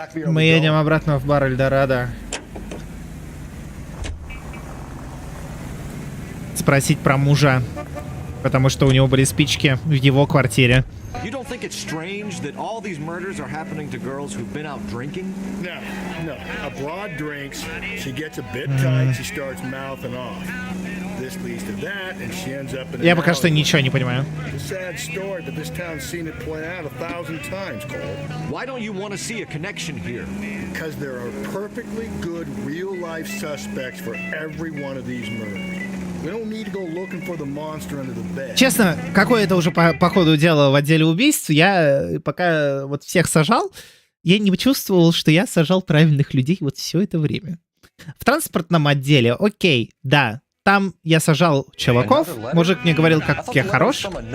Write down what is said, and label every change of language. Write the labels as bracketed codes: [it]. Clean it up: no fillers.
[ru] Мы едем обратно в бар Эльдорадо. Спросить про мужа. Потому что у него были спички в его квартире. [en] You don't think it's strange that all these murders are happening to girls who've been out drinking? No. A broad drinks, she gets a bit tight, she starts mouthing off. This leads to that, and she ends up in. [ru] Я пока что ничего не понимаю. [en] It's a sad story, but this town's seen it play out 1,000 times, Cole. Why don't you want to see a connection here? Because there are perfectly good real-life suspects for every one of these murders. We don't need to go looking for the monster under the bed. [ru] Честно, какое это уже по ходу дела в отделе убийств, я пока вот всех сажал, я не чувствовал, что я сажал правильных людей вот все это время. В транспортном отделе, окей, да, Там я сажал чуваков, мужик мне говорил, как я хорош.